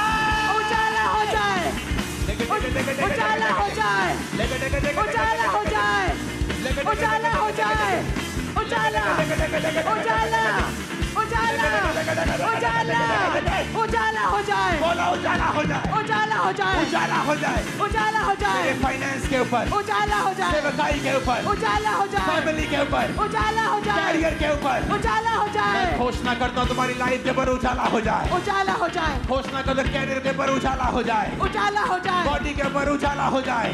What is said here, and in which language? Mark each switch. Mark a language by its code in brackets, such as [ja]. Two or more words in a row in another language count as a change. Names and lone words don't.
[hi] उजाला हो जाए, उजाला हो जाए, उजाला हो जाए, उजाला हो जाए, उजाला, उजाला, उजाला, उजाला, उजाला हो जाए, बोलो उजाला हो जाए, उजाला हो जाए, उजाला हो जाए, उजाला हो मेरे जाए, फाइनेंस के ऊपर, उजाला हो जाए, सेवकाई के ऊपर, उजाला हो जाए, फैमिली के ऊपर, उजाला हो जाए, कैरियर के ऊपर, उजाला हो जाए, मैं घोषणा करता हूँ तुम्हारी लाइफ के ऊपर उजाला हो जाए, उजाला हो जाए, घोषणा कर दो कैरियर के ऊपर उजाला हो जाए, उजाला हो जाए, बॉडी के ऊपर उजाला हो जाए,